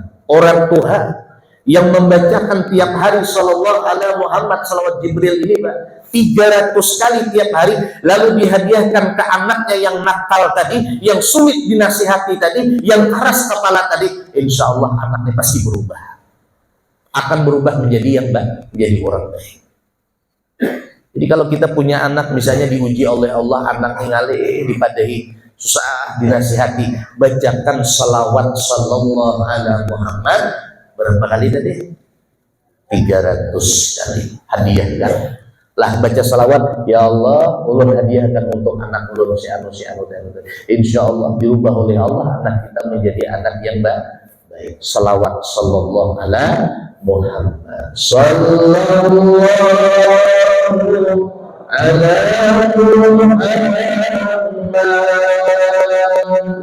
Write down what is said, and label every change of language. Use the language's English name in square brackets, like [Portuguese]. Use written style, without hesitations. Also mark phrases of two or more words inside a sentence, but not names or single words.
[Indonesian] Orang Tuhan yang membacakan tiap hari [Arabic] sallallahu ala Muhammad, [Indonesian] salawat Jibril ini Pak, 300 kali tiap hari, lalu dihadiahkan ke anaknya yang nakal tadi, yang sulit dinasihati tadi, yang keras kepala tadi, insya Allah anaknya pasti berubah, akan berubah menjadi yang baik, menjadi orang baik. Jadi kalau kita punya anak misalnya diuji oleh Allah, [Banjar] anak ngalih dipadahi, susah dinasihati, bacakan salawat [Arabic] sallallahu ala Muhammad [Banjar] berapa kali tadi? [Indonesian] 300 kali, hadiahkan. [Banjar] Lah baca salawat, ya Allah, ulun hadiahkan untuk anak ulun si anu. [Indonesian] Insya Allah diubah oleh Allah anak kita menjadi anak yang baik. [Arabic] Salawat sallallahu ala Muhammad. Sallallahu ala Muhammad.